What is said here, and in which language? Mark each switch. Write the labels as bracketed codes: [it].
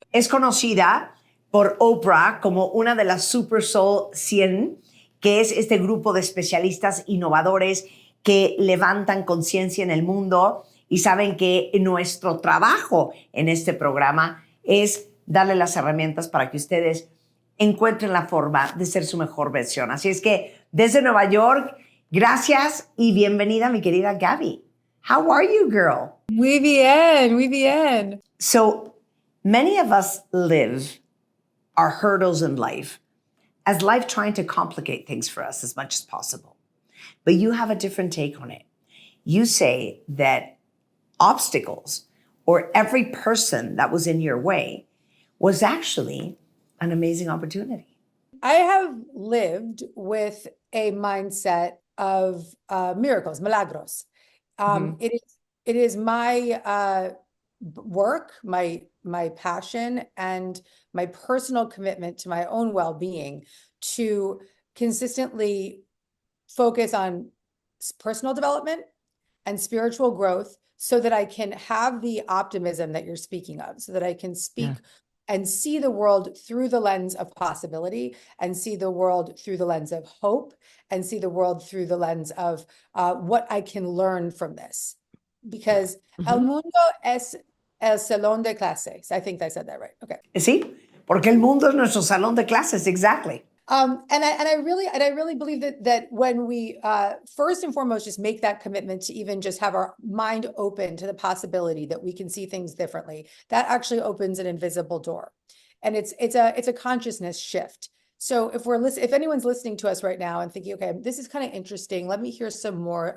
[es] Es conocida por Oprah como una de las Super Soul 100, que es este grupo de especialistas innovadores que levantan conciencia en el mundo y saben que nuestro trabajo en este programa es darle las herramientas para que ustedes encuentren la forma de ser su mejor versión. Así es que desde Nueva York, gracias y bienvenida, mi querida Gabby. [en] How are you, girl? [es] Muy bien, muy bien. [en] So many of us live our hurdles in life as life trying to complicate things for us as much as possible. But you have a different take on it. You say that obstacles or every person that was in your way was actually an amazing opportunity. I have lived with a mindset of miracles, milagros. It is my work, my passion, and my personal commitment to my own well-being to consistently focus on personal development and spiritual growth so that I can have the optimism that you're speaking of, so that I can speak and see the world through the lens of possibility and see the world through the lens of hope and see the world through the lens of what I can learn from this. [es] Because el mundo es el salón de clases. [en] I think I said that right. Okay. [es] Sí, porque el mundo es nuestro salón de clases, exactly. [en] And I really believe that when we first and foremost just make that commitment to even just have our mind open to the possibility that we can see things differently, that actually opens an invisible door, and it's a consciousness shift. So if anyone's listening to us right now and thinking, okay, this is kind of interesting, let me hear some more.